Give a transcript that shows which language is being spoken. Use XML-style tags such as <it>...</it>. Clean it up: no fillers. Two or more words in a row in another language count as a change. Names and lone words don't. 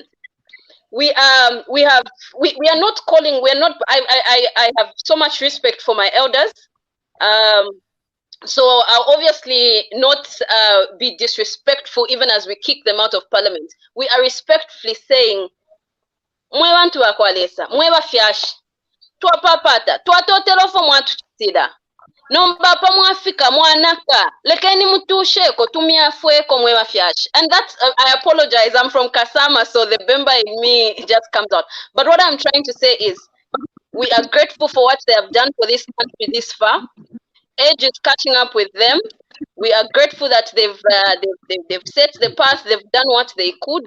<en>We are not calling. We're not. I have so much respect for my elders. So I'll obviously not be disrespectful even as we kick them out of parliament. We are respectfully saying,</en> <bem>mwe bantu bakwalesa, mwe bafyashi, twapapata, twatotelofo mwatuchitira. Nombapa mwafika mwanaka, lekeni mutusheko tumiafweko mwe bafyashi.</bem> <en>And that's, I apologize, I'm from Kasama, so the Bemba in me just comes out. But what I'm trying to say is, we are grateful for what they have done for this country this far. Age is catching up with them. We are grateful that they've set the path, they've done what they could.</en>